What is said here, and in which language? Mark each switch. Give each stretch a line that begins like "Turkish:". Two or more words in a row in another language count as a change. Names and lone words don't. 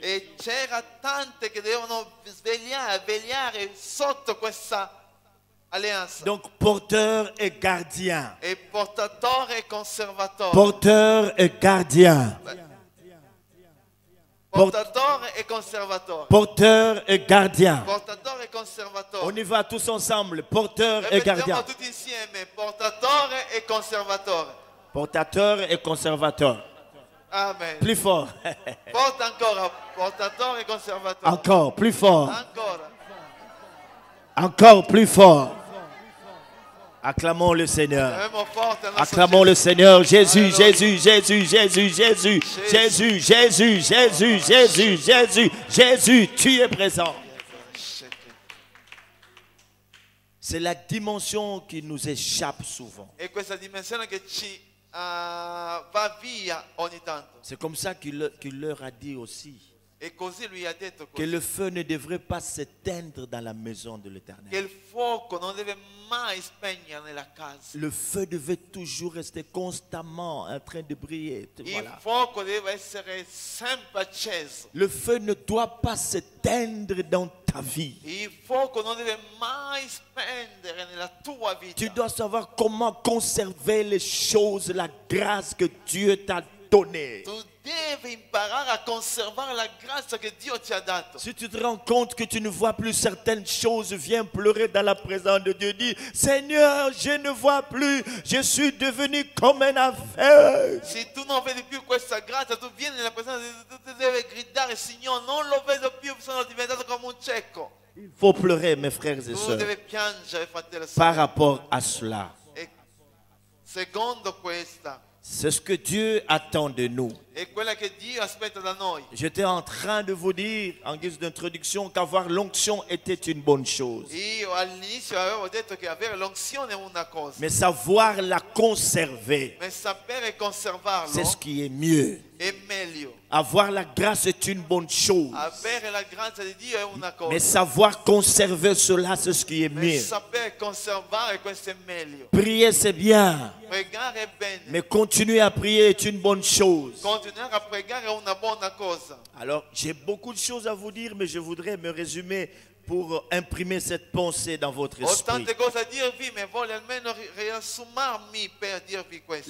Italian: E c'era tante che devono vegliare sotto questa alleanza.
French: Donc porteur et gardien.
Italian: E portatore e conservatore.
French: Porteur et gardien.
Italian: Portatore e conservatore.
French: Porteur et gardien.
Italian: Portatore e conservatore.
French: On y va tous ensemble. Porteur et gardien.
Italian: Ripetiamo tutti insieme. Portatore e conservatore.
French: Portateur et conservateur. Amen. Plus fort.
Italian: Porta ancora. Portatore e conservatore.
French: Encore plus fort.
Italian: Ancora.
French: Encore plus fort. Acclamons le Seigneur.
Italian: Abbiamo forte il nostro
French: Acclamons le Seigneur. Jésus, Alléluia. Jésus, Jésus, Jésus, Jésus, Jésus, Jésus, Jésus, Jésus, Jésus, Jésus, tu es présent. C'est la dimension qui nous échappe souvent.
Italian: E questa dimensione che ci va via ogni tanto.
French: C'est comme ça qu'il leur a dit aussi
Italian: E così lui ha detto
French: que
Italian: così,
French: le feu ne devrait pas s'éteindre dans la maison de
Italian: che
French: l'Éternel.
Italian: il fuoco non deve mai spegnere nella casa.
French: Le feu devait toujours rester constamment en train de briller.
Italian: Il
French: Voilà.
Italian: fuoco deve essere sempre acceso.
French: Le feu ne doit pas s'éteindre dans ta vie.
Italian: Il fuoco non deve mai spendere nella tua vita.
French: Tu dois savoir comment conserver les choses, la grâce que Dieu t'a donnée.
Italian: Tu devi imparare a conservare la grazia che Dio ti ha dato.
French: Si tu te rends compte que tu ne vois plus certaines choses, viens pleurer dans la présence de Dieu. Dis, Seigneur, je ne vois plus, je suis devenu comme un aveugle.
Italian: Se tu non vedi più questa grazia, tu vieni nella presenza di Dio, tu devi gridare, Signore, non lo vedo più, sono diventato come un cieco.
French: Il faut pleurer, mes frères et
Italian: Tu
French: sœurs,
Italian: devi piangere, fratello e
French: par
Italian: sorelle.
French: rapport à cela.
Italian: E secondo questa,
French: C'est ce que Dieu attend de nous.
Italian: è quella che Dio aspetta da noi.
French: J'étais en train de vous dire, en guise d'introduction, qu'avoir l'onction était une bonne chose.
Italian: Io all'inizio avevo detto che avere l'onzione è una cosa,
French: Mais savoir la conserver,
Italian: ma sapere conservarlo
French: c'est ce qui est mieux.
Italian: è meglio.
French: Avoir la grâce est une bonne chose.
Italian: Avere la grazia di Dio è una cosa,
French: Mais savoir conserver cela, c'est ce qui est
Italian: ma
French: mieux.
Italian: sapere conservare questo è meglio.
French: Prier, c'est bien.
Italian: Pregare è bene,
French: Mais continuer à prier est une bonne chose.
Italian: continuare a pregare è una buona cosa.
French: Alors, j'ai beaucoup de choses à vous dire, mais je voudrais me résumer pour imprimer cette pensée dans votre
Italian: Ho
French: esprit.
Italian: tante cose a dirvi, ma voglio almeno riassumarmi per dirvi questo.